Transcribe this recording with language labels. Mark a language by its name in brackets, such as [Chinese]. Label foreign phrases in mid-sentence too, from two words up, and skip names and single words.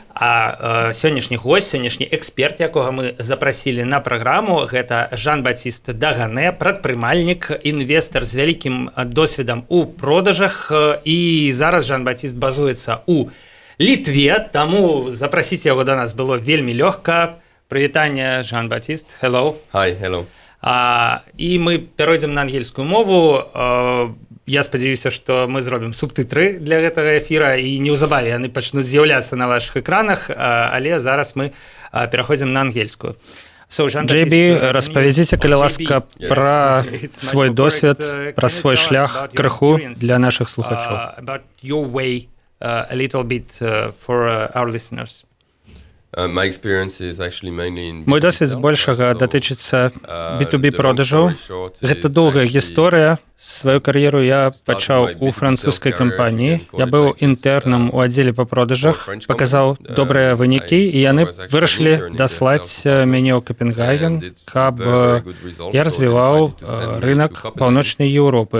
[Belarusian] А сённяшні госць, сённяшні эксперт, якога мы запрасілі на праграму, гэта Жан-Баціст Дагане, прадпрымальнік, інвестар з вялікім досведам у продажах. І зараз Жан-Баціст базуецца ў Літве, таму запрасіць яго да нас было вельмі лёгка. Прывітанне, Жан-Баціст. [English] Hello. Hi, hello. [Belarusian] І мы перайдзем на ангельскую мову. Я спадзяюся, што мы зробім субтытры для гэтага эфіра, і неўзабаве яны пачнуць з'яўляцца на вашых экранах, але зараз мы пераходзім на ангельскую. JB, распавядзіце, калі ласка, пра свой досвед, пра свой шлях крыху для нашых слухачоў. [English] About your way a little bit for our listeners. [Belarusian] Мой досвед збольшага датычыцца B2B продажаў. Гэта доўгая гісторыя. Сваю кар'еру я пачаў у французскай кампаніі. Я быў інтэрнам у аддзеле па продажах, паказаў добрыя вынікі, і яны вырашылі даслаць мяне ў Копенгаген, каб я развіваў рынок паўночнай Еўропы.